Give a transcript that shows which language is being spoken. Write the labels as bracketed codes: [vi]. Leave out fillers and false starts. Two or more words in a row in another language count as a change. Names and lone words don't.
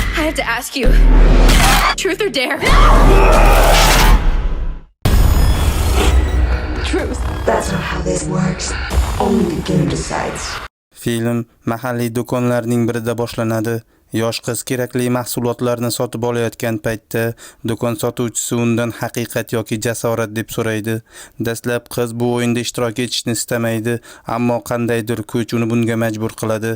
[en] have to ask you. Truth or dare? Truth. That's not how this works. Only the game decides. [uz] Film mahalliy do'konlarning birida boshlanadi. Yosh qiz kerakli mahsulotlarni sotib olayotgan paytda do'kon sotuvchisi undan haqiqat yoki jasorat deb so'raydi. Dastlab qiz bu o'yinda ishtirok etishni istamaydi, ammo qandaydir kuch uni bunga majbur qiladi.